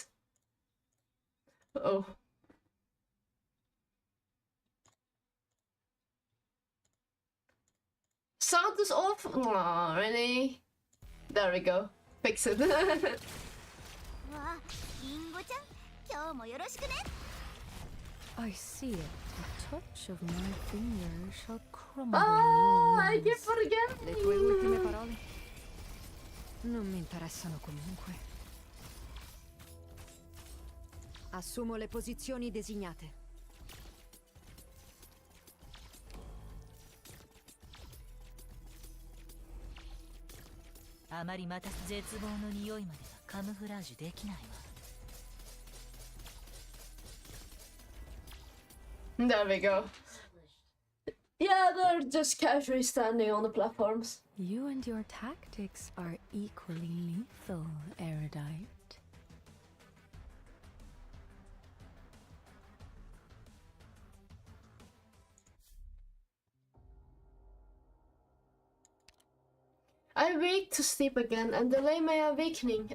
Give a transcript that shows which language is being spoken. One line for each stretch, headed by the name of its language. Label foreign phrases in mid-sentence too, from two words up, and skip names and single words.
English: Oh. Sound is off. Oh, really? There we go. Fix it. I see it. A touch of my finger shall crumble. I keep forgetting.
Italian: Le tue ultime parole non mi interessano comunque. Assumo le posizioni designate.
Japanese: あまりまた絶望の匂いまではカムフラージュできないわ。
English: There we go. Yeah, they're just casually standing on the platforms. You and your tactics are equally lethal, erudite. I wake to sleep again and delay my awakening.